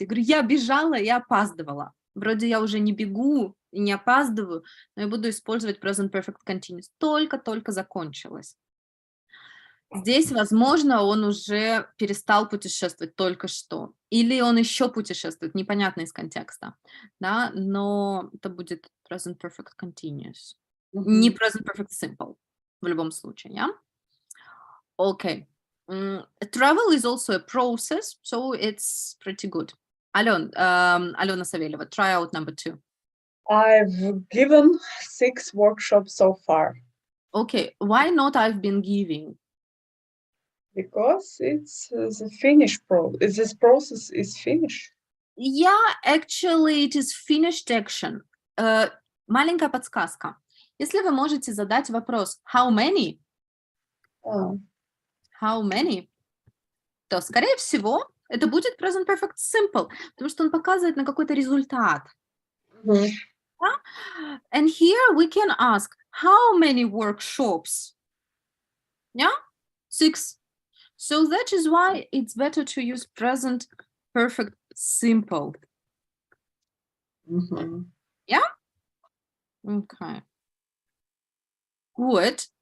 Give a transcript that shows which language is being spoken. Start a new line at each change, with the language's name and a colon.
Russian: Я говорю, я бежала и опаздывала. Вроде я уже не бегу и не опаздываю, но я буду использовать present perfect continuous. Только-только закончилось. Здесь, возможно, он уже перестал путешествовать только что. Или он еще путешествует, непонятно из контекста. Да? Но это будет present perfect continuous. Не present perfect simple в любом случае.
English: Yeah? Okay. Travel is also a process, so it's pretty good. Alona Saveleva, try out number 2. I've given 6 workshops so far. Okay, why not I've been giving? Because it's the finish process. This process is finished. Yeah, actually it is finished action.
Russian: Маленькая подсказка. Если вы можете задать вопрос
English: how many? How many?
Russian: То, скорее всего, это будет present perfect simple, потому что он показывает на какой-то результат.
English: Yeah? And here we can ask, how many workshops? Yeah? 6. So that is why it's better to use present perfect simple. Yeah? Okay. Good.